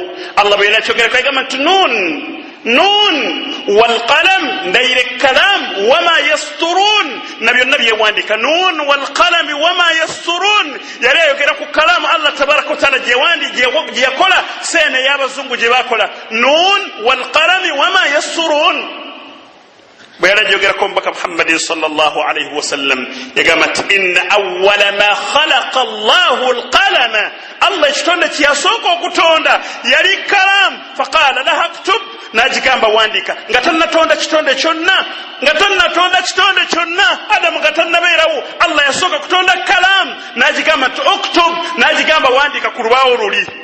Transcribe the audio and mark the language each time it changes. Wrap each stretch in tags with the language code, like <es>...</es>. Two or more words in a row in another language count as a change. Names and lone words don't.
<lg>Allah bwe yakyogerako yagamba nti</lg> <ar>ن والقلم,</ar> <lg>ndayire kalam</lg> <ar>وما يسطرون,</ar> <lg>na byonna byewandika.</lg> <ar>ن والقلم وما يسطرون,</ar> <lg>yali ayogera ku kalamu Allah</lg> <ar>تبارك وتعالى</ar> <lg>gye yakola, seene y'abazungu gye bakola.</lg> <ar>ن والقلم وما يسطرون.</ar> <lg>bwe yali ajogerako omubaka Muhammadin</lg> <ar>صلى الله عليه وسلم</ar> <lg>yagamba nti</lg> <ar>إن أول ما خلق الله القلم,</ar> <lg>Allah ekitonde kyeyasooka okutonda yali kalamu.</lg> <ar>فقال لها اكتب,</ar> <lg>n'agigamba wandika. nga tannatonda kitonde kyonna, Adamu nga tannabeerawo, Allah yasooka kutonda kalamu, n'agigamba nti uktub, n'agigamba wandika ku lubaawo luli.</lg>